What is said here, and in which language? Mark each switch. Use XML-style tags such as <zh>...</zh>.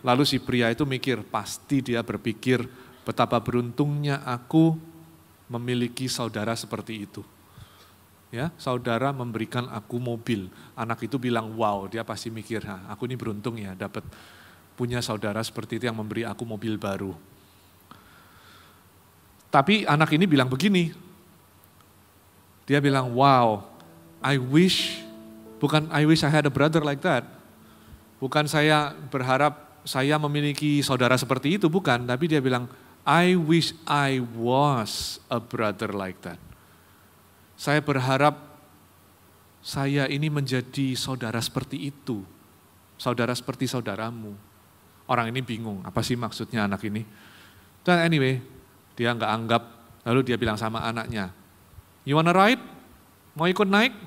<id>Lalu si pria itu mikir, pasti dia berpikir betapa beruntungnya aku memiliki saudara seperti itu. Ya, saudara memberikan aku mobil. Anak itu bilang, "Wow," dia pasti mikir, "Aku ini beruntung ya dapat punya saudara seperti itu yang memberi aku mobil baru." Tapi anak ini bilang begini, dia bilang,</id> <en>"Wow, I wish I had a brother like that."</en> <id>Bukan saya berharap saya memiliki saudara seperti itu, bukan. Tapi dia bilang,</id> <en>"I wish I was a brother like that."</en> <id>Saya berharap saya ini menjadi saudara seperti itu. Saudara seperti saudaramu. Orang ini bingung, apa sih maksudnya anak ini? Dan anyway, dia nggak anggap, lalu dia bilang sama anaknya,</id> <en>"You wanna ride?</en> <id>Mau ikut naik?</id>